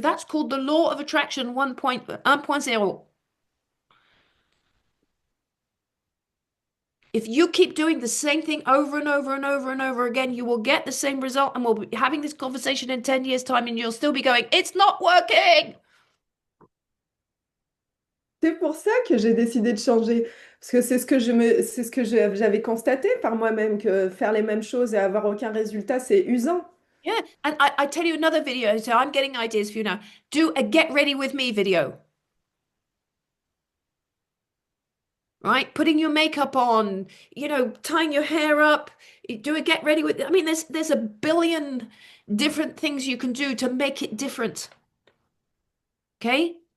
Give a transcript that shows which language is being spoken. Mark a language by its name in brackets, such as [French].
[English] That's called the law of attraction 1.0. If you keep doing the same thing over and over and over and over again, you will get the same result. And we'll be having this conversation in 10 years' time, and you'll still be going, it's not working. [French] C'est pour ça que j'ai décidé de changer. Parce que c'est ce que j'avais constaté par moi-même, que faire les mêmes choses et avoir aucun résultat, c'est usant. [English] Yeah. And I tell you another video. So I'm getting ideas for you now. Do a get ready with me video, right? Putting your makeup on, tying your hair up. Do a get ready with, I mean, there's a billion different things you can do to make it different. Okay?